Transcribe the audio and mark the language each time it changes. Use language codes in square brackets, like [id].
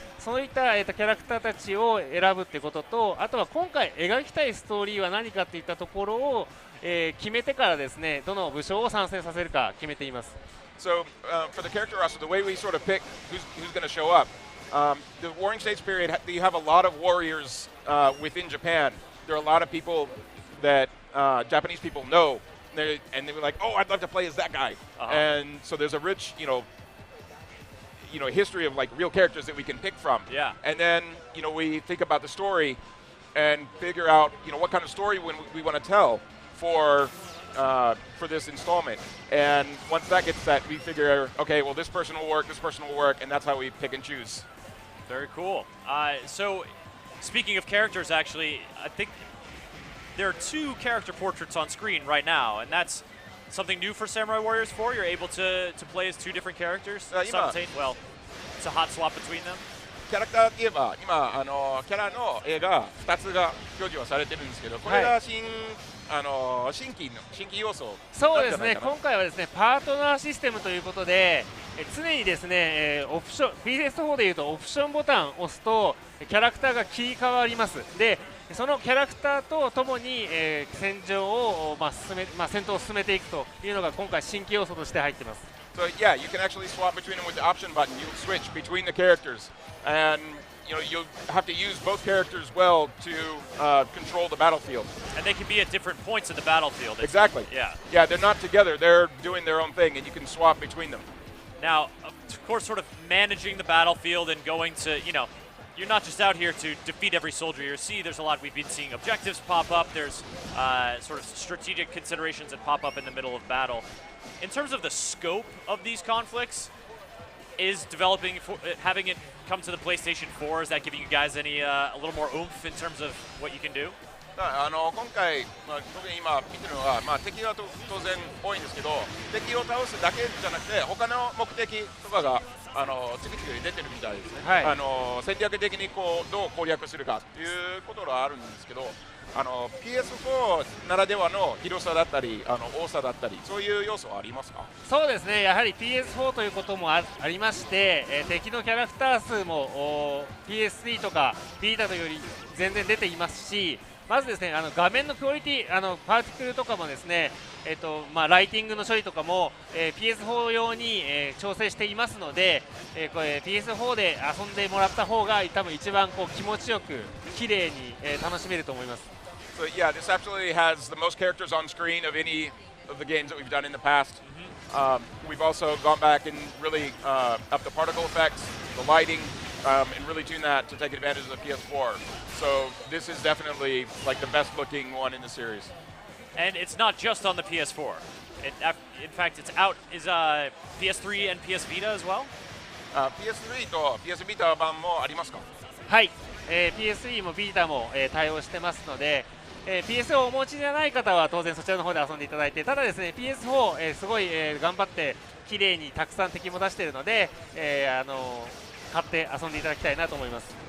[ja] そういった、キャラクターたちを選ぶということと、あとは今回描きたいストーリーは何かといったところを、決めてからですね、どの武将を参戦させるか決めています。 [en] So, for the character roster, the way we sort of pick who's going to show up, the Warring States period, you have a lot of warriors within Japan. There are a lot of people that Japanese people know, and they were like, "Oh, I'd love to play as that guy." And so there's a rich, history of like real characters that we can pick from. Yeah. And then we think about the story and figure out what kind of story we want to tell for this installment. And once that gets set, we figure, okay, well this person will work, and that's how we pick and choose. Very cool. So, speaking of characters, actually, I think there are 2 character portraits on screen right now, and that's something new for Samurai Warriors 4. You're able to play as 2 different characters. Well, it's a hot swap between them. [ja] キャラクターって言えば今キャラの絵が2つが表示はされてるんですけど、これが新規要素。そうですね、今回はですねパートナーシステムということで、常にですね、オプション PS4 でいうとオプションボタンを押すとキャラクターが切り替わります。でそのキャラクターとともに、戦場を、戦闘を進めていくというのが今回新規要素として入っています。 [en] So yeah, you can actually swap between them with the option button. You can switch between the characters, and you'll have to use both characters well to control the battlefield. And they can be at different points in the battlefield. Exactly. Yeah. Yeah, they're not together. They're doing their own thing, and you can swap between them. Now, of course, sort of managing the battlefield and going to, you're not just out here to defeat every soldier you see. There's a lot, we've been seeing objectives pop up. There's sort of strategic considerations that pop up in the middle of battle. In terms of the scope of these conflicts, is developing, having it come to the PlayStation 4, is that giving you guys any, a little more oomph in terms of what you can do? [ja] 今回、特に今見てるのは、敵は当然多いんですけど、敵を倒すだけじゃなくて他の目的とかが次々に出てるみたいですね。はい、戦略的にどう攻略するかということがあるんですけど、PS4 ならではの広さだったり多さだったりそういう要素はありますか？そうですね、やはり PS4 ということもありまして、敵のキャラクター数も PS3 とかビータとより全然出ていますし、まずですね画面のクオリティパーティクルとかもですね、ライティングの処理とかも、PS4 用に、調整していますので、これ PS4 で遊んでもらった方が多分一番気持ちよく綺麗に、楽しめると思います。 [en] So yeah, this absolutely has the most characters on screen of any of the games that we've done in the past. We've also gone back and really upped the particle effects, the lighting, and really tuned that to take advantage of the PS4. So this is definitely like the best looking one in the series. And it's not just on the PS4. In fact, it's out, is PS3 and PS Vita as well? [ja] PS3 と PS Vita 版もありますか？はい、PS3 も Vita も、対応してますので、PS をお持ちじゃない方は当然そちらの方で遊んでいただいて、ただですね PS4、すごい、頑張って綺麗にたくさん敵も出しているので、買って遊んでいただきたいなと思います。